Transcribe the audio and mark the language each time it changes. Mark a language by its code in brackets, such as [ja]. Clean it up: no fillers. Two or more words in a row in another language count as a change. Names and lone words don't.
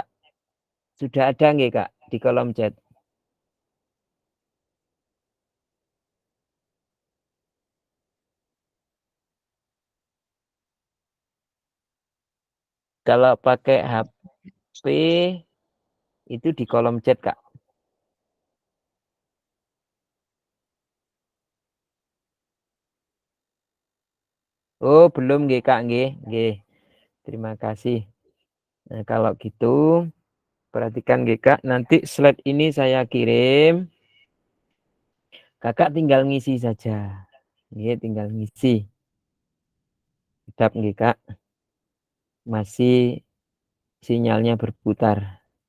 [id] Sudah ada nggih Kak di kolom chat? Kalau pakai HP itu di kolom chat Kak. Oh, belum nggih Kak nggih. Nggih. Terima kasih. Nah, kalau gitu perhatikan nggih Kak, nanti slide ini saya kirim. Kakak tinggal ngisi saja. Nggih, tinggal ngisi. Sedap nggih Kak. Masih sinyalnya berputar.